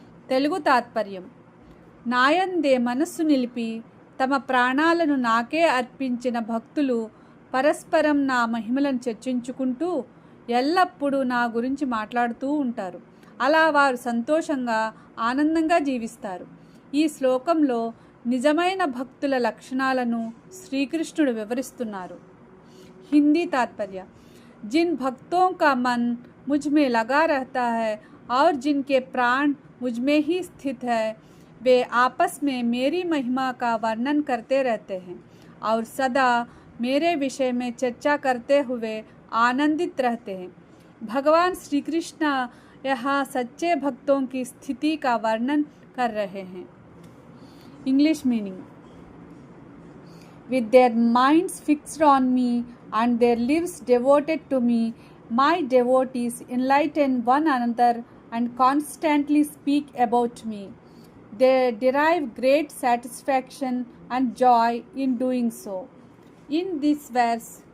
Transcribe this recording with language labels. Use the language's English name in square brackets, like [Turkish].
[Telugu] తెలుగు తాత్పర్యం: నాయందే మనస్సు నిలిపి తమ ప్రాణాలను నాకే అర్పించిన భక్తులు పరస్పరం నా మహిమలను చర్చించుకుంటూ ఎల్లప్పుడూ నా గురించి మాట్లాడుతూ ఉంటారు. అలా వారు సంతోషంగా ఆనందంగా జీవిస్తారు. ఈ శ్లోకంలో నిజమైన భక్తుల లక్షణాలను శ్రీకృష్ణుడు వివరిస్తున్నారు. [Hindi] హిందీ तात्पर्य: जिन भक्तों का मन मुझ में लगा रहता है और जिनके प्राण मुझ में ही स्थित है वे आपस में मेरी महिमा का वर्णन करते रहते हैं और सदा मेरे विषय में चर्चा करते हुए आनंदित रहते हैं. भगवान श्री कृष्ण यहाँ सच्चे भक्तों की स्थिति का वर्णन कर रहे हैं. [English] English meaning: with their minds fixed on me and their lives devoted to me, my devotees enlighten one another and constantly speak about me. They derive great satisfaction and joy in doing so. In this verse,